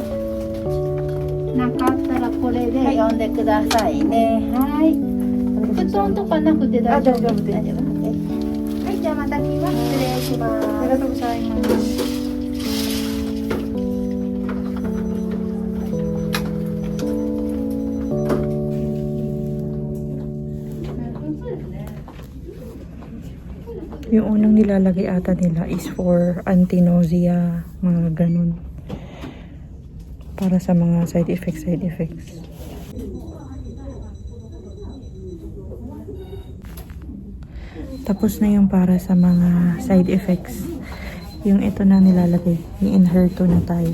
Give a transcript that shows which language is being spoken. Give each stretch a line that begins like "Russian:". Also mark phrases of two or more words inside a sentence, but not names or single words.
Japanese: なかったらこれで読んでくださいね。はい。布団とかなくて大丈夫です。大丈夫です。はい、じゃあまた来ます。失礼します。ありがとうございます。
Filipino: Yung unang nilalagay ata nila is for anti-nausea, mga ganun. Para sa mga side effects. Tapos na yung para sa mga side effects. Yung ito na nilalagay. Yung Enhertu na tayo.